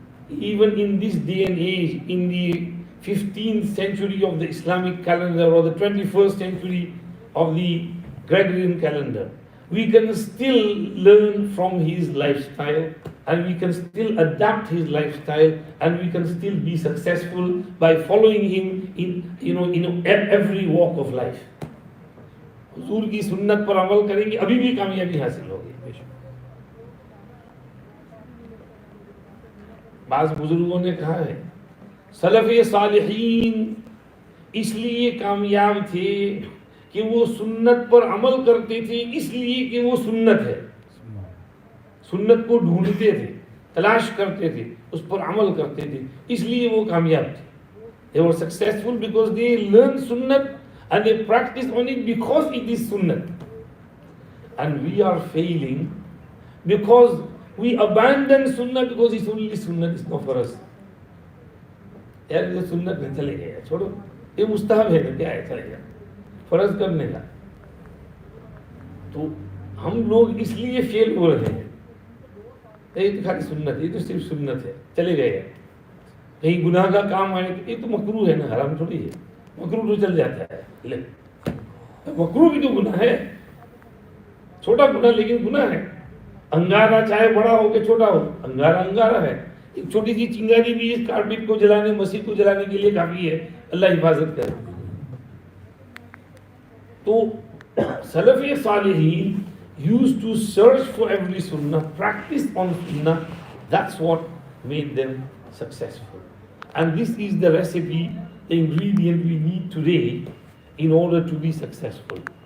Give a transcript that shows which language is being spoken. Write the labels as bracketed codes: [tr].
[en] Even in this day and age, in the 15th century of the Islamic calendar or the 21st century of the Gregorian calendar, we can still learn from his lifestyle, and we can still adapt his lifestyle, and we can still be successful by following him in every walk of life. [ur] حضور کی سنت پر عمل کریں گے ابھی بھی کامیابی حاصل ہوگی. بعض بزرگوں نے کہا ہے سلف صالحین اس لیے کامیاب تھے کہ وہ سنت پر عمل کرتے تھے, اس لیے کہ وہ سنت ہے. سنت کو ڈھونڈتے تھے, تلاش کرتے تھے, اس پر عمل کرتے تھے, اس لیے وہ کامیاب تھے. [en] They were successful because they learned sunnat and they practiced on it because it is sunnat. And we are failing because we abandon sunnah because it's only sunnat, it's not for us. [ur] یار یہ سنت میں چلے گئے, چھوڑو, یہ مستحب ہے نا, کیا ہے, چلے گیا فرض کرنے کا. تو ہم لوگ اس لیے فیل ہو رہے ہیں, یہ تو خالی سنت, یہ تو صرف سنت ہے, چلے گئے. کہیں گناہ کا کام آئے تو یہ تو مکروہ ہے نا, حرام تھوڑی ہے. مکروہ تو چل جاتا ہے, لے مکروہ بھی تو گناہ ہے, چھوٹا گناہ لیکن گناہ ہے. انگارہ چاہے بڑا ہو کہ چھوٹا ہو, انگارہ انگارہ ہے. ایک چھوٹی سی چنگاری بھی اس کارپیٹ کو جلانے, مسجد کو جلانے کے لیے کافی ہے. اللہ حفاظت کرے. تو سلف صالحین [en] used to search for every sunnah, practice on sunnah. That's what made them successful. And this is the recipe, the ingredient we need today in order to be successful.